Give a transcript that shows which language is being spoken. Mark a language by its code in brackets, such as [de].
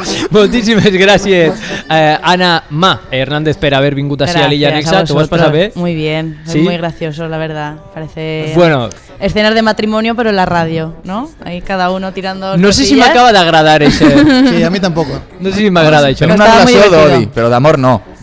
[ca] Moltíssimes gràcies, Ana Hernández, per haver vingut així a l'Illa Anexa. [es] ¿Te vas pasar bé? Muy bien, ¿Sí? Es muy gracioso, la verdad. Parece escenas de matrimonio, pero en la radio, ¿no? Ahí cada uno tirando... [ca] No sé si m'acaba d'agradar això. Sí, a mi tampoco. No sé si m'agrada això. En una relació d'odi, però d'amor no.